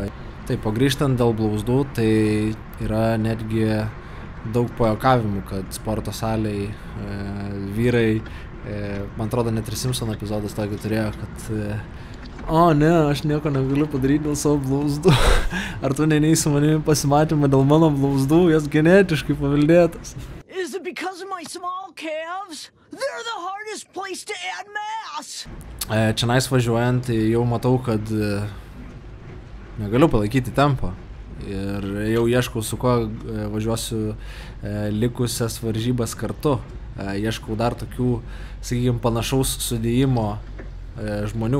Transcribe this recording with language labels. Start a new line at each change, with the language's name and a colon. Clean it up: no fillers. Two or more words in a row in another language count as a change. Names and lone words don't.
Lithuanian: Taip, o grįžtant dėl blauzdų, tai yra netgi daug pajuokavimų, kad sporto salėj vyrai, man atrodo, net ir Simpson epizodas tokį turėjo, kad ne, aš nieko negaliu padaryti dėl savo blauzdų. Ar tu neneisi su manimi pasimatymą dėl mano blauzdų, jas genetiškai paveldėtas.
English: Is it because of my small calves? They're the hardest place to add mass.
Lithuanian: Čianais važiuojant, jau matau, kad negaliu palaikyti tempą. Ir jau ieškau, su kuo važiuosiu likusias varžybas kartu. Ieškau dar tokių, sakykime, panašaus sudėjimo žmonių.